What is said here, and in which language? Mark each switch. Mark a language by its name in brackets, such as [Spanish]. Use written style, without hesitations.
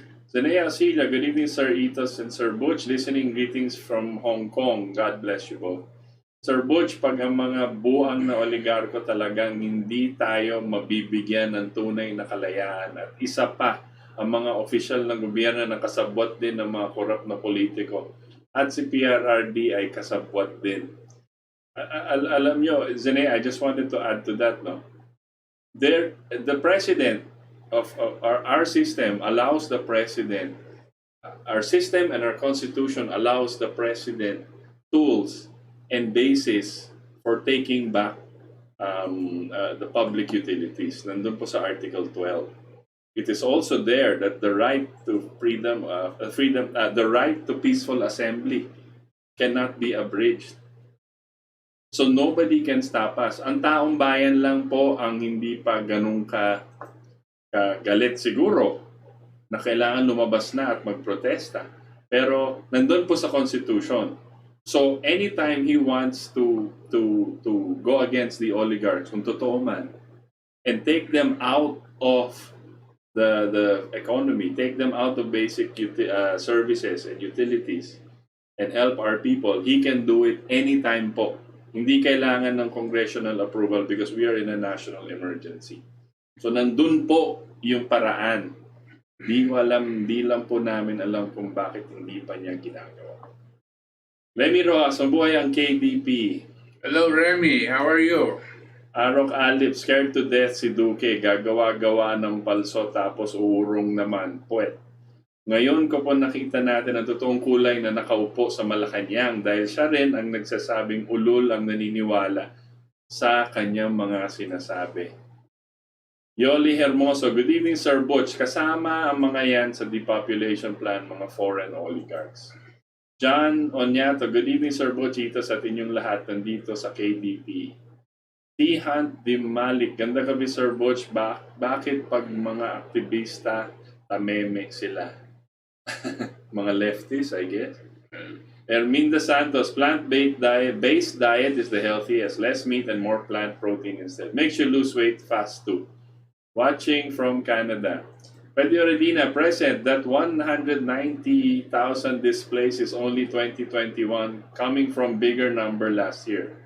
[English] Zenea Sila, good evening, Sir Itos and Sir Butch. Listening greetings from Hong Kong. God bless you both. [Filipino] Sir Butch, pag ang mga buang na oligarko talagang hindi tayo mabibigyan ng tunay na kalayaan at isa pa, ang mga opisyal ng gobyerno na kasabwat din ng mga korap na politiko at si PRRD ay kasabwat din. Alam nyo, [English] Zene, I just wanted to add to that, no? The president of our system allows the president, our system and our constitution allows the president tools and basis for taking back the public utilities. [Filipino] Nandun po sa [English] Article 12. It is also there that the right to the right to peaceful assembly cannot be abridged. So nobody can stop us. [Filipino] Ang taong bayan lang po ang hindi pa ganun galit siguro na kailangan lumabas na at magprotesta. Pero nandun po sa Constitution. [English] So anytime he wants to go against the oligarchs, [Filipino] kung totoo man, [English] and take them out of the economy, take them out of basic services and utilities, and help our people, he can do it anytime po. [Filipino] Hindi kailangan ng congressional approval [English] because we are in a national emergency. [Filipino] So nandun po yung paraan. Di lang po namin alam kung bakit hindi pa niya ginagawa. Remy Rojas, mabuhay ang KDP. [English] Hello, Remy. How are you? [Filipino] Arok Alip, scared to death si Duque. Gagawa-gawa ng palso tapos uurong naman. Puwet. Ngayon ko po nakita natin ang totoong kulay na nakaupo sa Malacanang dahil siya rin ang nagsasabing ulol ang naniniwala sa kanyang mga sinasabi. Yoli Hermoso, [English] good evening, [Filipino] Sir Butch. Kasama ang mga yan sa depopulation plan, mga foreign oligarchs. [English] John Onyato, good evening, Sir Butch. [Filipino] Ito sa inyong lahat nandito sa KDP. T-Hunt Dimalik, ganda gabi, Sir Butch. Bakit pag mga aktivista tameme sila? [English] Mga lefties, I guess. Erminda Santos, plant-based diet is the healthiest. Less meat and more plant protein instead. Makes you lose weight fast too. Watching from Canada. Pedro Redina, present that 190,000 displays is only 2021, coming from bigger number last year.